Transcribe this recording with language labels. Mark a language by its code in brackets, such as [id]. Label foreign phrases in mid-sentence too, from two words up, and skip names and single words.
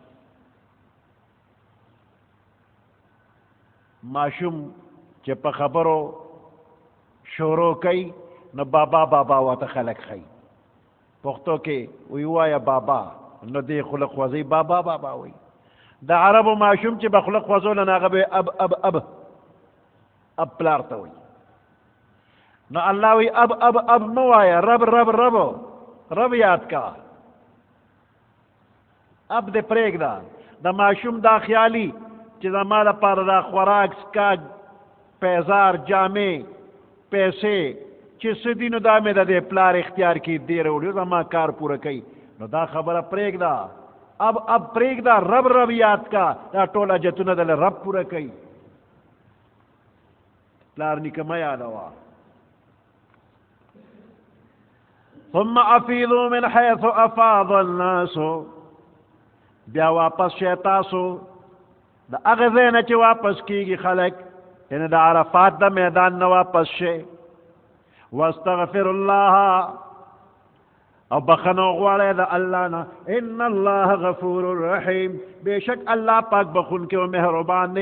[ps] ماشوم چې په خبرو شروع کوي نو بابا بابا ورته خلک ښیي. پښتو کې وی وایه بابا، نو دې خلق خوځوي بابا بابا وایي. د عربو ماشوم چې به خلق خوځول نه هغه به اب اب اب اب پلار ته وایي. نو الله وی اب اب اب مه وایه، رب رب رب رب یاد کا. اب دې پرېږده. د ماشوم دا خیالي چې زما لپاره دا خوراک، څښاک، پیزار، جامې، پیسې چې څه دي نو دا مې د دې پلار اختیار کې دی راوړي، زما کار پوره کوي. نو دا خبره پرېږده. اب پرېږده، رب رب یاد کا. دا ټول حاجتونه دله رب پوره کوي. پلار نیکه مه یادوه. [ar] ثم افیضوا من حیث افاض الناس، [ps] بیا واپس شئ تاسو د هغه ځای نه چې واپس کېږي خلک، یعنې د عرفات د میدان نه واپس شئ. [ar] واستغفر الله، [ps] او بخنه غواړئ د الله نه. [ar] ان الله غفور رحیم، [ps] بېشک الله پاک بخونکی او مهربان دی.